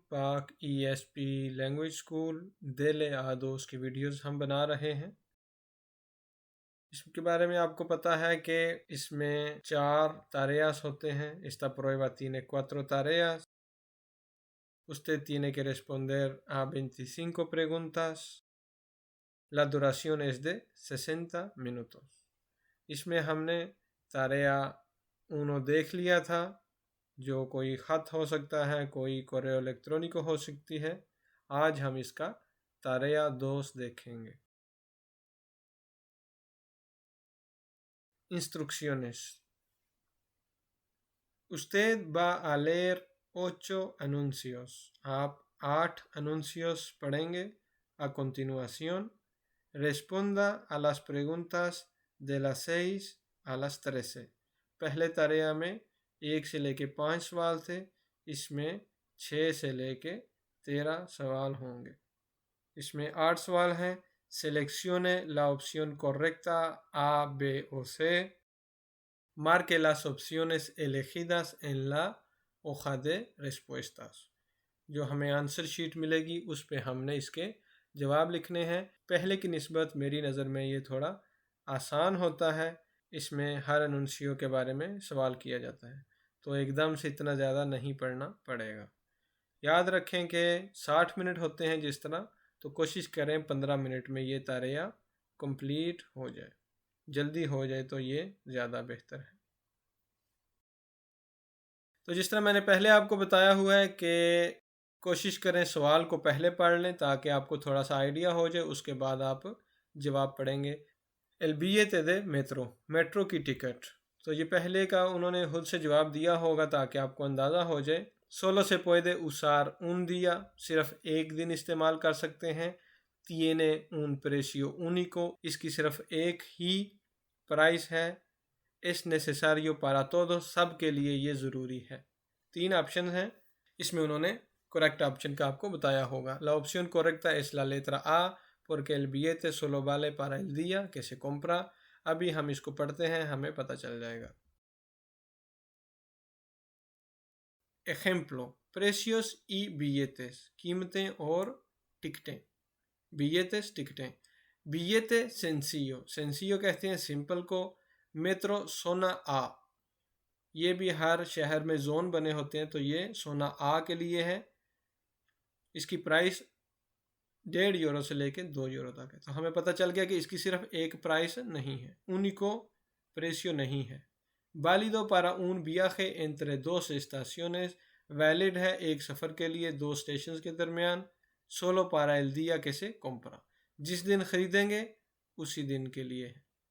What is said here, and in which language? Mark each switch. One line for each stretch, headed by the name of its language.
Hindi: पाक ESP language school दिल आदोस की वीडियोस हम बना रहे हैं। इसके बारे में आपको पता है कि इसमें 4 tareas होते हैं.
Spanish: Esta prueba tiene 4 tareas. Usted tiene que responder a 25 preguntas. La duración es de 60 minutos.
Hindi: इसमें हमने tarea 1 देख लिया था, जो कोई ख़त हो सकता है, कोई कोरेओ इलेक्ट्रॉनिको हो सकती है. आज हम इसका tarea 2 देखेंगे.
Spanish: Instrucciones. Usted va a leer 8 anuncios.
Hindi: आप 8 anuncios पढ़ेंगे.
Spanish: A continuación, responda a las preguntas de las 6 a las 13.
Hindi: पहले tarea में 1 से लेके 5 सवाल थे. इसमें 6 से लेके 13 सवाल होंगे. इसमें 8 सवाल हैं.
Spanish: Seleccione la opción correcta A, B o C. Marque las opciones elegidas en la hoja de respuestas.
Hindi: जो हमें आंसर शीट मिलेगी उस पे हमने इसके जवाब लिखने हैं. पहले की निस्बत मेरी नज़र में ये थोड़ा आसान होता है. इसमें हर अनुंशियो के बारे में सवाल किया जाता है, तो एकदम से इतना ज़्यादा नहीं पढ़ना पड़ेगा. याद रखें कि 60 मिनट होते हैं जिस तरह, तो कोशिश करें 15 मिनट में ये तारिया कंप्लीट हो जाए. जल्दी हो जाए तो ये ज़्यादा बेहतर है. तो जिस तरह मैंने पहले आपको बताया हुआ है कि कोशिश करें सवाल को पहले पढ़ लें ताकि आपको थोड़ा सा आइडिया हो जाए. उसके बाद आप जवाब पढ़ेंगे.
Spanish: El billete de
Hindi: मेट्रो की टिकट. तो ये पहले का उन्होंने खुद से जवाब दिया होगा ताकि आपको अंदाज़ा हो जाए.
Spanish: Solo se puede usar un día.
Hindi: सिर्फ एक दिन इस्तेमाल कर सकते हैं.
Spanish: Tiene un precio único.
Hindi: इसकी सिर्फ एक ही प्राइस है.
Spanish: Es necesario para todos.
Hindi: सब के लिए ये ज़रूरी है. 3 ऑप्शन हैं. इसमें उन्होंने करेक्ट ऑप्शन का आपको बताया होगा.
Spanish: La opción correcta es la letra A, porque el billete solo vale para el día que se compra.
Hindi: अभी हम इसको पढ़ते हैं, हमें पता चल जाएगा.
Spanish: Ejemplo, precios y billetes.
Hindi: कीमतें और टिकटें.
Spanish: Billetes, टिकटें. Billete sencillo.
Hindi: Sencillo कहते हैं सिंपल को.
Spanish: Metro zona A.
Hindi: ये भी हर शहर में जोन बने होते हैं, तो ये सोना A के लिए है. इसकी प्राइस 1.5 यूरो से लेके 2 यूरो तक है. तो हमें पता चल गया कि इसकी सिर्फ एक प्राइस नहीं है.
Spanish: único precio
Hindi: नहीं है.
Spanish: válido para un viaje entre dos estaciones.
Hindi: Valid है एक सफ़र के लिए 2 स्टेशन के दरमियान.
Spanish: solo para el día que se compra.
Hindi: जिस दिन ख़रीदेंगे उसी दिन के लिए है.